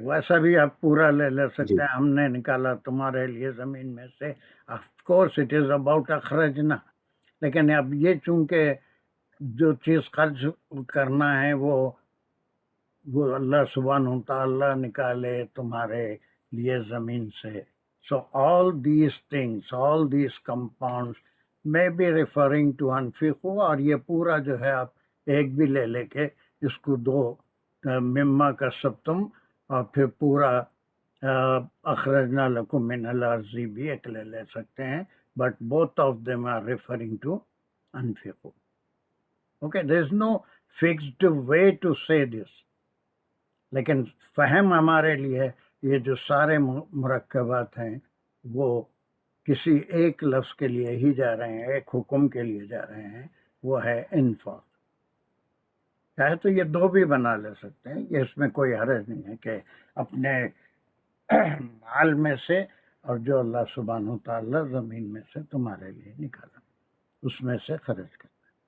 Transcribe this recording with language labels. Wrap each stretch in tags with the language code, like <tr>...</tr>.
<ur>ویسا بھی آپ پورا لے سکتے ہیں، ہم نے نکالا تمہارے لیے زمین میں سے.</ur> <en>of course it is about</en> <ur>اخرجنا. لیکن اب یہ چونکہ جو چیز خرچ کرنا ہے وہ اللہ سبحانہ و تعالیٰ نکالے تمہارے لیے زمین سے.</ur> <en>So all these things, all these compounds may be referring to انفقو.</en> <ur>اور یہ پورا جو ہے آپ ایک بھی لے لے کے اس کو دو مما کا سبتم اور پھر پورا</ur> <ar>اخرجنا لکم من الارض</ar> <ur>بھی ایک لے سکتے ہیں.</ur> <en>But both of them are referring to انفقو. Okay, there is no fixed way to say this.</en> <ur>لیکن فہم ہمارے لیے یہ جو سارے مرکبات ہیں وہ کسی ایک لفظ کے لیے ہی جا رہے ہیں، ایک حکم کے لیے جا رہے ہیں، وہ ہے انفاق. چاہے تو یہ دو بھی بنا لے سکتے ہیں، یہ اس میں کوئی حرج نہیں ہے کہ اپنے مال میں سے اور جو اللہ سبحانہ و تعالیٰ زمین میں سے تمہارے لیے نکالا اس میں سے خرچ کرنا.</ur>